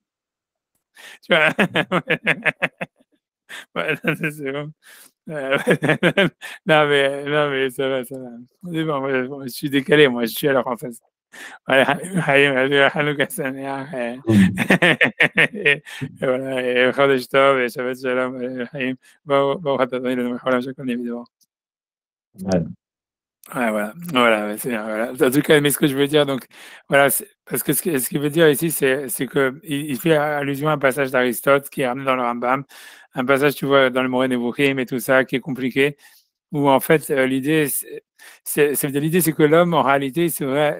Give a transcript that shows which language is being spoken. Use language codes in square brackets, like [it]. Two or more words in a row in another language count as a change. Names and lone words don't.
[fr] Tu vois. Ouais, c'est bon. Non, mais ça va, ça va. C'est bon, moi, je suis décalé, moi, je suis à la française. Voilà, [he] חנוכה שמח, [fr] et voilà, et [he] חודש טוב, [fr] et [he] שבת שלום, [fr] et Chaim. [he] ברוך אתה אדוני אלוהינו מלך העולם שהכל évidemment. [fr] Ouais. Ouais, voilà, c'est voilà. En tout cas, mais ce que je veux dire, donc, voilà, parce que ce qu'il veut dire ici, c'est que il fait allusion à un passage d'Aristote qui est ramené dans le Rambam, un passage, tu vois, dans le Moreh Nevuchim et tout ça, qui est compliqué, où en fait, l'idée, c'est que l'homme, en réalité, c'est vrai.